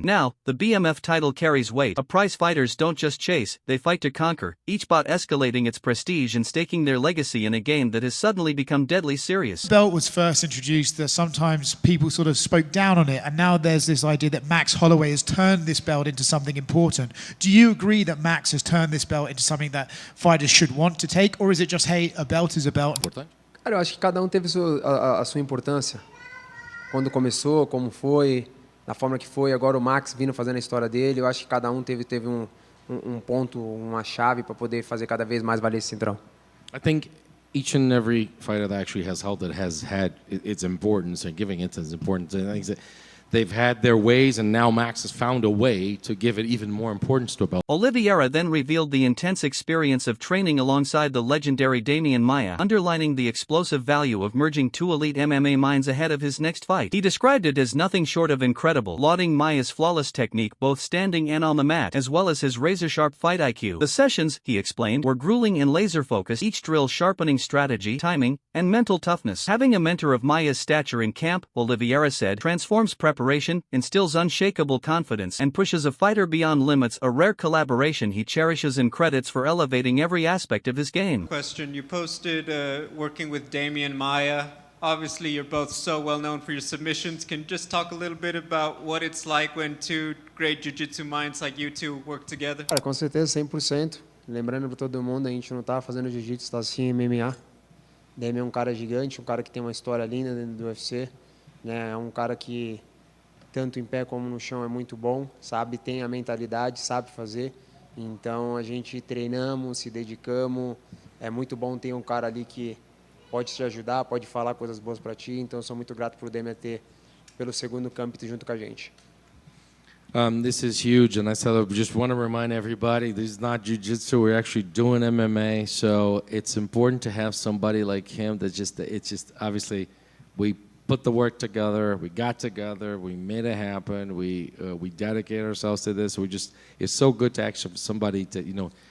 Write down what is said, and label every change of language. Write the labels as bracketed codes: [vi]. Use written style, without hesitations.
[en] Now, the BMF title carries weight, a prize fighters don't just chase, they fight to conquer, each bout escalating its prestige and staking their legacy in a game that has suddenly become deadly serious. The belt was first introduced, that sometimes people sort of spoke down on it, and now there's this idea that Max Holloway has turned this belt into something important. Do you agree that Max has turned this belt into something that fighters should want to take, or is it just, hey, a belt is a belt? [pt] Cara, eu acho que cada teve a sua importância. Quando começou, como foi, da forma que foi, agora o Max vindo fazendo a história dele, eu acho que cada teve ponto, uma chave para poder fazer cada vez mais valer esse cinturão. [en] I think each and every fighter that actually has held it has had its importance and giving it its importance. And I think that they've had their ways, and now Max has found a way to give it even more importance to a belt. Oliveira then revealed the intense experience of training alongside the legendary Damian Maia, underlining the explosive value of merging 2 elite MMA minds ahead of his next fight. He described it as nothing short of incredible, lauding Maia's flawless technique both standing and on the mat, as well as his razor-sharp fight IQ. The sessions, he explained, were grueling and laser-focused, each drill sharpening strategy, timing, and mental toughness. Having a mentor of Maia's stature in camp, Oliveira said, transforms preparation, instills unshakable confidence, and pushes a fighter beyond limits, a rare collaboration he cherishes and credits for elevating every aspect of his game. Question, you posted working with Damian Maia. Obviously, you're both so well known for your submissions. Can you just talk a little bit about what it's like when 2 great jiu-jitsu minds like you two work together? [pt] Cara, com certeza, 100%. Lembrando para todo mundo, a gente não tá fazendo jiu-jitsu, tá assim MMA. Damian é um cara gigante, um cara que tem uma história linda dentro do UFC. Né? É um cara que tanto em pé como no chão é muito bom, sabe, tem a mentalidade, sabe fazer. Então a gente treinamos, se dedicamos. É muito bom ter um cara ali que pode te ajudar, pode falar coisas boas para ti. Então eu sou muito grato por Damian ter pelo segundo campo junto com a gente. [en] This is huge, and I just want to remind everybody, this is not jiu-jitsu, we're actually doing MMA, so it's important to have somebody like him that it's just obviously we put the work together, we got together, we made it happen, we dedicate ourselves to this. It's so good to actually have somebody to,